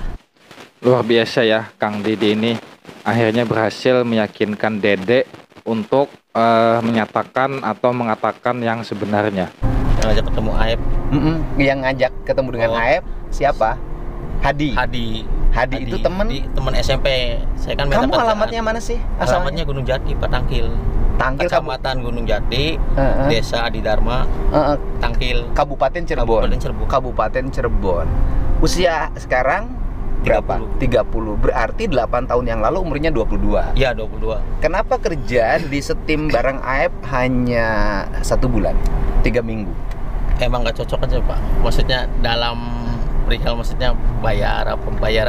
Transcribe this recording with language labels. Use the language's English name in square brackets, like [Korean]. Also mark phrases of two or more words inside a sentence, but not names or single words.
[Indonesian] Luar biasa ya, Kang Dede ini akhirnya berhasil meyakinkan Dede untuk menyatakan atau mengatakan yang sebenarnya. Yang ngajak ketemu Aep. yang ngajak ketemu dengan Oh. Aep siapa? Hadi. Hadi Itu temen. teman SMP. Saya kan Kamu meta alamatnya mana sih? Alamatnya Gunung Jati, Pak Tangkil. Tangkil Kecamatan Gunung Jati, Heeh. Desa Adi Dharma, Tangkil, Kabupaten Cirebon. Kabupaten Cirebon. Kabupaten Cirebon. Usia sekarang berapa? 30. Berarti 8 tahun yang lalu umurnya 22. Iya, 22. Kenapa kerja di setim bareng Aep hanya 1 bulan? 3 minggu. Emang nggak cocok aja, Pak. Maksudnya dalam perihal maksudnya pembayaran.